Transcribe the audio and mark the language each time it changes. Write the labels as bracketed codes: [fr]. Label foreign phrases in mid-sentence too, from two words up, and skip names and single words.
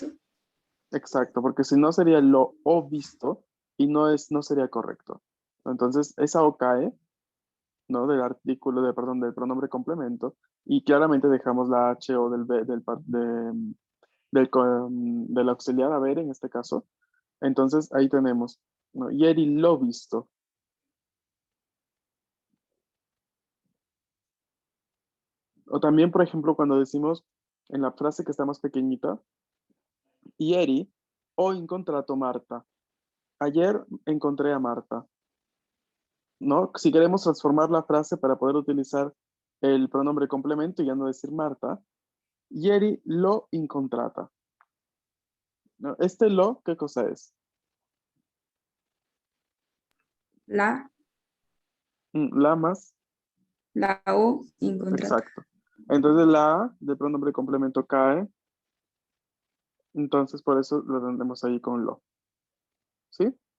[es] Exacto, porque si no sería lo o visto y no sería correcto. Entonces, esa o cae, ¿no? Del artículo, perdón, del pronombre complemento y claramente dejamos la H o del auxiliar haber en este caso Entonces ahí tenemos, ¿no? [it] Ieri l'ho visto. [es] O también, por ejemplo, cuando decimos en la frase que está más pequeñita, [it] ieri ho incontrato Marta. [es] Ayer encontré a Marta, ¿no? Si queremos transformar la frase para poder utilizar el pronombre complemento y ya no decir Marta, [it] ieri lo incontrata, [es] ¿no? Este lo, ¿qué cosa es? La, La más, la O incontrata. exacto. Entonces la A del pronombre complemento cae, entonces por eso lo tendremos ahí con lo, ¿sí?